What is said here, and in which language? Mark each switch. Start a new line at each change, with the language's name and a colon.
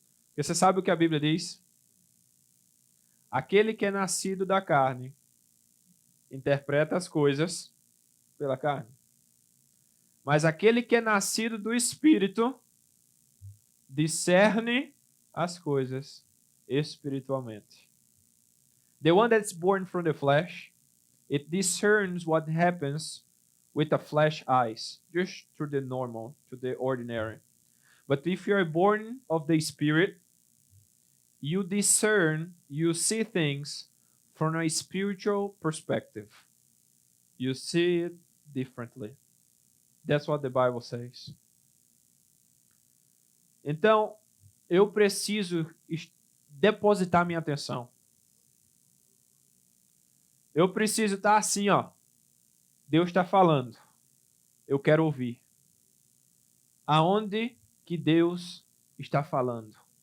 Portuguese: Porque você sabe o que a Bíblia diz? Aquele que é nascido da carne interpreta as coisas pela carne. Mas aquele que é nascido do Espírito discerne as coisas espiritualmente.
English: The one that's born from the flesh, it discerns what happens with the flesh eyes, just through the normal, to the ordinary. But if you are born of the Spirit, you discern, you see things from a spiritual perspective. You see it differently. That's what the Bible says.
Portuguese: Então, eu preciso depositar minha atenção. Eu preciso estar assim, Deus está falando. Eu quero ouvir. Aonde que Deus está falando.